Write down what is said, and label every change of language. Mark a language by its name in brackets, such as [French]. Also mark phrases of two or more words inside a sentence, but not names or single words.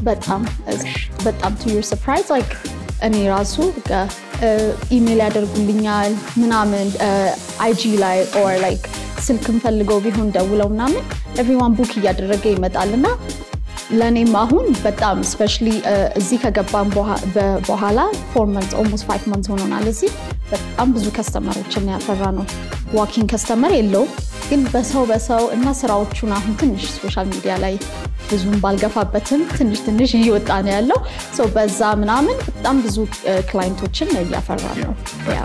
[Amharic] በጣም [English] to your surprise like [Amharic] እኔ ራሱ ኢሜል ያደርጉልኛል ምናምን IG ላይ [English] or like [Amharic] ስልክም ፈልገው ቢሆን ደውለው ምናምን [English] everyone book [Amharic] እያደረገ ይመጣልና ለኔም አሁን በጣም especially እዚህ ከገባን በኋላ [English] 4 months almost 5 months [Amharic] ሆኖናል እዚህ በጣም ብዙ ከስተመሮችን ያፈራ ነው [English] walking customer [Amharic] የለው ግን በሰው እና ስራዎቹን አሁን ትንሽ [English] social media [Amharic] ላይ ብዙም ባልገፋበትም ትንሽ እየወጣ ነው ያለው so በዛ ምናምን በጣም ብዙ ክላይንቶችን ያፈራ ነው ያ